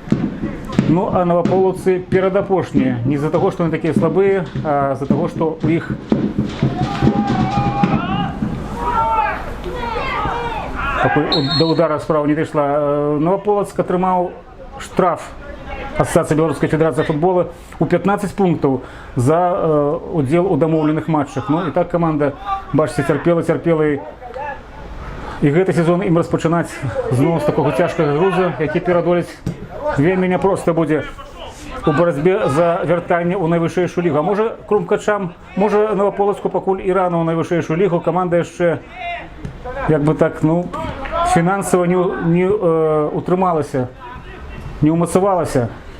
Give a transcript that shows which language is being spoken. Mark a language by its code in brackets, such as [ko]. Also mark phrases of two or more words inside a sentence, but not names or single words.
[be] Ну, а новаполаўцы перадапошнія. Не з-за таго, што яны такія слабыя, а з-за таго, што у іх пакуль да удара справа не дайшла. Новаполацк атрымаў штраф [ru] Ассоциации Белорусской Федерации футбола у 15 пунктов [be] за удел у дамоўленых матчах. Ну, і так команда, бачыце, цярпела і гэты сезон ім распачынаць зноў з такога цяжкага груза, які перадолець вельмі няпроста будзе у барацьбе за вяртанне ў найвышэйшую лігу. А можа крумкачам, можа Новаполацку пакуль і рана ў найвышэйшую лігу, каманда яшчэ як бы так, ну, фінансава не утрымалася, не умацавалася.